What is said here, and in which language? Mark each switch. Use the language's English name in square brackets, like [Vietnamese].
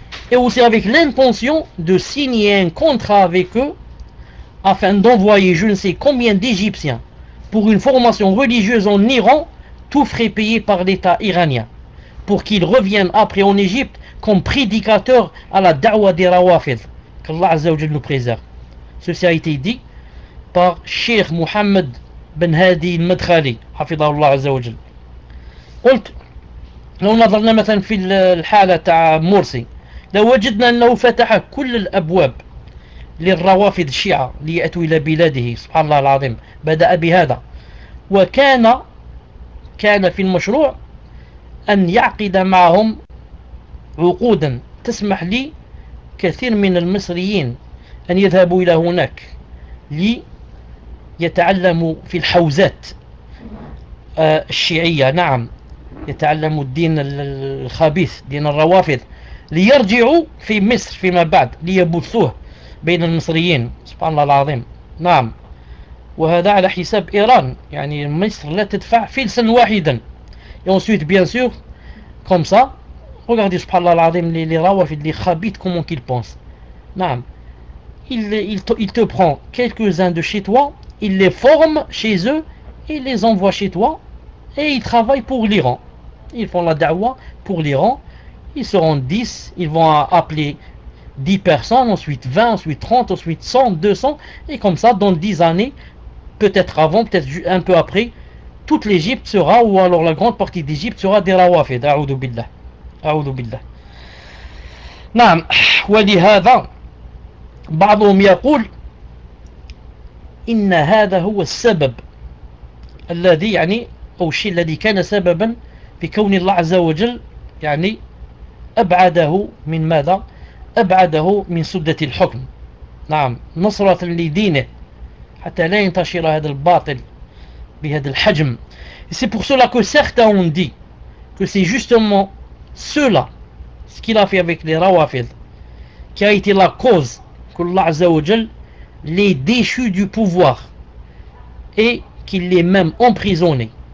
[French] Et aussi avec l'intention de signer un contrat avec eux afin d'envoyer je ne sais combien d'Égyptiens pour une formation religieuse en Iran, tout frais payé par l'État iranien, pour qu'ils reviennent après en Égypte comme prédicateurs à la da'wa des Rawafid. Qu'Allah Azza wa Jalla nous préserve. Ceci a été dit par Cheikh Mohammed Ben Hadi Madkhali, Hafidhahullah Azza wa Jalla. [Arabic] قلت لو نظرنا مثلا في الحالة تاع مرسي لو وجدنا انه فتح كل الابواب للروافض الشيعة ليأتوا الى بلاده سبحان الله العظيم بدأ بهذا وكان كان في المشروع ان يعقد معهم عقودا تسمح لي كثير من المصريين أن يذهبوا إلى هناك ليتعلموا في الحوزات الشيعية يتعلموا الدين الخبيث دين الروافض ليرجعوا في مصر فيما بعد ليبثوه بين المصريين سبحان الله العظيم وهذا على حساب إيران يعني مصر لا تدفع فلسا واحدا [French] ensuite bien sûr comme ça. Regardez, subhanallah al-azim, les rawafid, les khabit, comment qu'ils pensent. Il te prend quelques-uns de chez toi, il les forme chez eux, et les envoie chez toi, et ils travaillent pour l'Iran. Ils font la da'wa pour l'Iran, ils seront 10, ils vont appeler 10 personnes, ensuite 20, ensuite 30, ensuite 100, 200, et comme ça, dans 10 années, peut-être avant, peut-être un peu après, toute l'Égypte sera, ou alors la grande partie d'Égypte sera des rawafid, a'oudou billah. [Arabic] أعوذ بالله. نعم ولهذا بعضهم يقول إن هذا هو السبب الذي يعني أو الشيء الذي كان سببا في كون الله عز وجل يعني أبعده من ماذا؟ أبعده من سدة الحكم. نعم نصرة لدينه حتى لا ينتشر هذا الباطل بهذا الحجم. [French] C'est pour cela que certains ont dit que c'est justement cela, ce qu'il a fait avec les Rawafid, qui a été la cause que Allah Azza wa Jal les déchu du pouvoir et qu'il les même emprisonné.